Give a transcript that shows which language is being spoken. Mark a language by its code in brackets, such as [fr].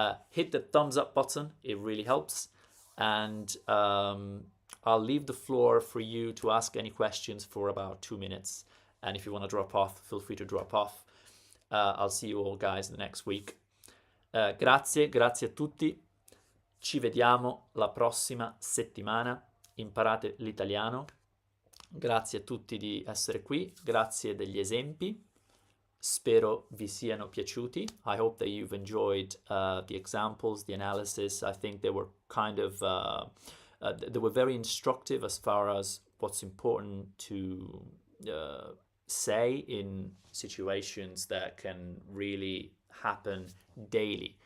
[en] Hit the thumbs up button. It really helps. And I'll leave the floor for you to ask any questions for about 2 minutes. And if you want to drop off, feel free to drop off. I'll see you all guys the next week. [it] Grazie a tutti. Ci vediamo la prossima settimana. Imparate l'italiano. Grazie a tutti di essere qui. Grazie degli esempi. Spero vi siano piaciuti. [en] I hope that you've enjoyed the examples, the analysis. I think they were kind of, they were very instructive as far as what's important to say in situations that can really happen daily.